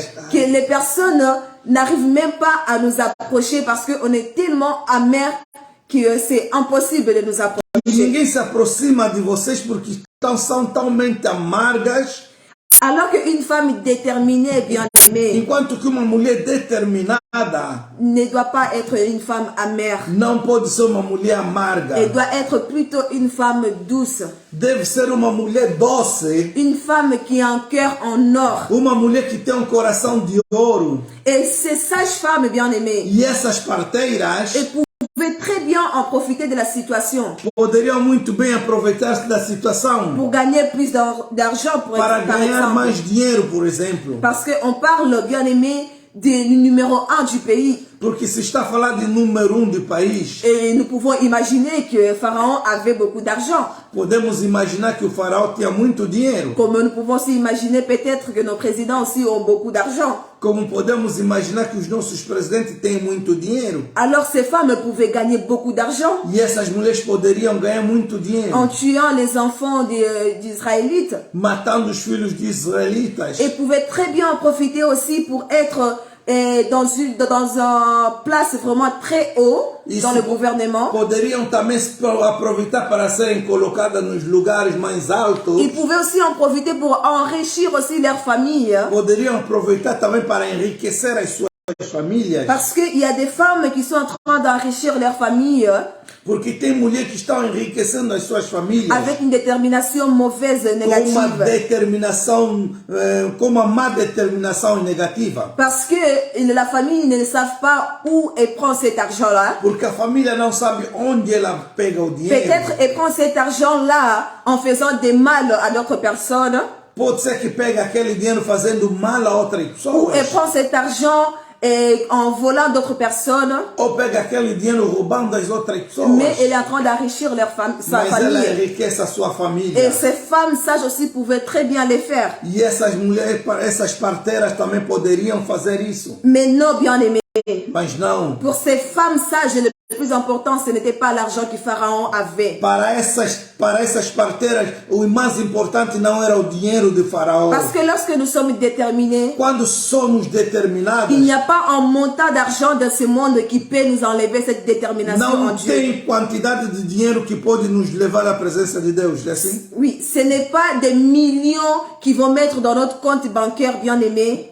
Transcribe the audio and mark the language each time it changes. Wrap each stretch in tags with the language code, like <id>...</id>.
<fr>Que les personnes n'arrivent même pas à nous approcher parce qu'on est tellement amers que c'est impossible de nous approcher.</fr> <pt>ninguém se aproxima de vocês porque são talmente amargas.</pt> <fr>Alors qu'une femme déterminée, bien-aimée,</fr> <pt>Enquanto que uma mulher determinada</pt> <fr>ne doit pas être une femme amère.</fr> <pt>não pode ser uma mulher amarga.</pt> <fr>Elle doit être plutôt une femme douce.</fr> <pt>Deve ser uma mulher doce.</pt> <fr>Une femme qui a un cœur en or.</fr> <pt>Uma mulher que tem um coração de ouro.</pt> <fr>Et ces sages-femmes, bien-aimées,</fr> <pt>E essas parteiras</pt> <fr>pouvaient très bien en profiter de la situation</fr> <pt>poderiam muito bem aproveitar-se da situação</pt> <fr>pour gagner plus d'argent,</fr> <pt>para</pt> <fr>par</fr> <pt>ganhar</pt> <fr>exemple.</fr> <pt>mais dinheiro, por exemplo.</pt> <fr>Parce qu'on parle, bien-aimé, du numéro 1 du pays.</fr> <pt>Porque se está a falar de número 1 do país,</pt> <fr>Et nous pouvons imaginer que Pharaon avait beaucoup d'argent.</fr> <pt>podemos imaginar que o faraó tinha muito dinheiro.</pt> <fr>Comme nous pouvons aussi imaginer peut-être que nos présidents aussi ont beaucoup d'argent.</fr> <pt>Como podemos imaginar que os nossos presidentes têm muito dinheiro.</pt> <fr>Alors ces femmes pouvaient gagner beaucoup d'argent</fr> <pt>E essas mulheres poderiam ganhar muito dinheiro.</pt> <fr>en tuant les enfants d'Israélites.</fr> <pt>Matando os filhos de israelitas.</pt> <fr>Et pouvaient très bien en profiter aussi pour être dans une place vraiment très haut dans le gouvernement.</fr> <pt>Poderiam também aproveitar para serem colocadas nos lugares mais altos.</pt> <fr>Ils pouvaient aussi en profiter pour enrichir aussi leur famille.</fr> <pt>Poderiam aproveitar também para enriquecer as suas famílias.</pt> <fr>Parce qu'il y a des femmes qui sont en train d'enrichir leur famille</fr> <pt>Porque tem mulheres que estão enriquecendo as suas famílias</pt> <fr>avec une détermination mauvaise,</fr> <pt>com uma</pt> <fr>négative.</fr> <pt>determinação, com uma má determinação negativa.</pt> <fr>Parce que la famille ne savent pas où elle prend cet argent-là.</fr> <pt>Porque a família não sabe onde ela pega o dinheiro.</pt> <fr>Peut-être elle prend cet argent-là en faisant des mal à d'autres personnes.</fr> <pt>Pode ser que pega aquele dinheiro fazendo mal a outras</pt> <fr>Ou</fr> <pt>pessoas.</pt> <fr>elle prend cet argent en volant d'autres personnes.</fr> <pt>Ou pega aquele dinheiro roubando as outras pessoas.</pt> <fr>Mais elle est en train d'enrichir sa</fr> <pt>Mas ela</pt> <fr>famille.</fr> <pt>enriquece a sua</pt> <fr>Et</fr> <pt>família.</pt> <fr>ces femmes sages aussi pouvaient très bien les faire.</fr> <pt>E essas mulheres, essas parteiras também poderiam fazer isso.</pt> <fr>Mais non, bien-aimés.</fr> <pt>Mas não.</pt> <fr>Pour ces femmes sages, le plus important, ce n'était pas l'argent que Pharaon avait.</fr> <pt>Para essas parteiras, o mais importante não era o dinheiro de Faraó.</pt> <fr>Parce que lorsque nous sommes déterminés,</fr> <pt>Quando somos determinados,</pt> <fr>il n'y a pas un montant d'argent dans ce monde qui peut nous enlever cette détermination en</fr> <pt>não</pt> <fr>Dieu.</fr> <pt>tem quantidade de dinheiro que pode nos levar à presença de Deus. É assim?</pt> <fr>Oui, ce n'est pas des millions qui vont mettre dans notre compte bancaire, bien-aimé,</fr>